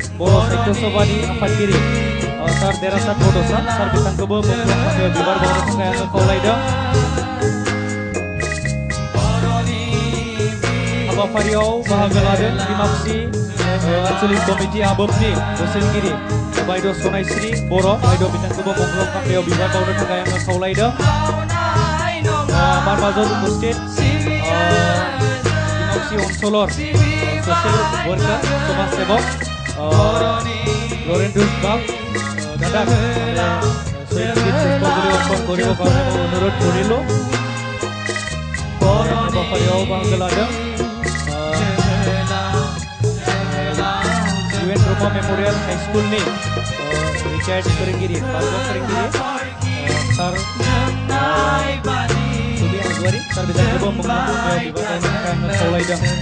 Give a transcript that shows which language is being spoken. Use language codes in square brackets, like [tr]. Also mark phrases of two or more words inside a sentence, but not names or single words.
[brx] बर' साहित्य सभानि आफादगिरि सार देरासार बड'सा सार बिथांखौबो मुंख्लं खाम्फायाव बिबार बावनो थाखाय आङो खावलायदों। हाबाफारियाव बाहागो लादों डिमाकुसि आঞ্চলিक कमिटि आबोबनि बोसोनगिरि बायद' सनायश्री बर' बायद' बिथांखौबो मुंख्लं खाम्फायाव बिबार बावनो थाखाय आङो खावलायदों। [as] আমার মাজত উপস্থিত डिमाकुसि অঞ্চলৰ [en] social worker [as] সমাজ সেৱক লৰেন্দুস বাগ দাদা শ্বহীদ পুষ্পাঞ্জলি অৰ্পণ কৰিব কাৰণে মই অনুৰোধ কৰিলোঁ। [brx] हाबाफारियाव बाहागो लादों UN ब्रह्म मेमोरियल हाइस्कुलनि रिटायार्ड फोरोंगिरि बारगा फोरोंगिरि सार सुबि हाजवारि सार बिथांखौबो मुंख्लं खाम्फायाव बिबार बावनो थाखाय आङो खावलायदों।